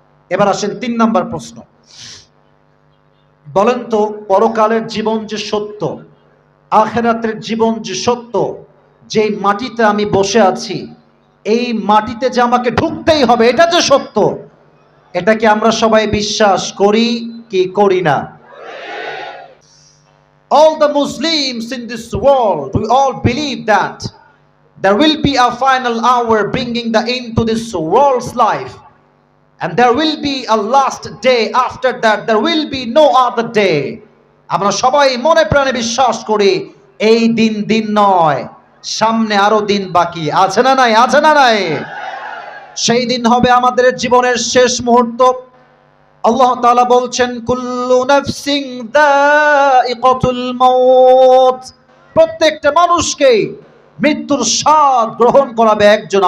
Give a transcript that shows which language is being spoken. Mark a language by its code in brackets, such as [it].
[bn] এবার আসেন 3 নাম্বার প্রশ্ন, বলেন তো পরকালের জীবন যে সত্য, আখিরাতের জীবন যে সত্য, যেই মাটিতে আমি বসে আছি এই মাটিতে যে আমাকে ঢুকতেই হবে, এটা যে সত্য, এটা কি আমরা সবাই বিশ্বাস করি কি করি না? [en] All the Muslims in this world, we all believe that there will be a final hour bringing the end to this world's life, and there will be a last day. After that there will be no other day. [bn] আমরা সবাই মনে প্রাণে বিশ্বাস করি এই দিন দিন নয়, সামনে আরো দিন বাকি আছে না নাই? আছে না নাই? সেই দিন হবে আমাদের জীবনের শেষ মুহূর্ত। আল্লাহ তাআলা বলছেন [ar] কুল্লু নাফসিন যায়িকাতুল মাউত, [bn] প্রত্যেকটা মানুষকে মৃত্যুর স্বাদ গ্রহণ করাবে একজন।